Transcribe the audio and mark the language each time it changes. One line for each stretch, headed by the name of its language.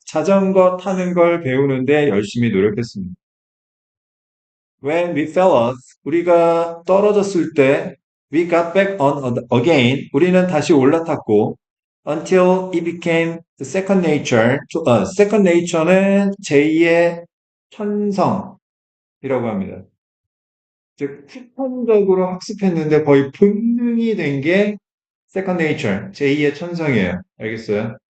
Korean: 자전거 타는 걸 배우는데 열심히 노력했습니다.
English: When we fell off,
Korean: 우리가 떨어졌을 때,
English: we got back on again.
Korean: 우리는 다시 올라탔고,
English: until it became the second nature.
Korean: second nature는 제2의 천성이라고 합니다. 즉, 후천적으로 학습했는데 거의 본능이 된 게 second nature, 제2의 천성이에요. 알겠어요?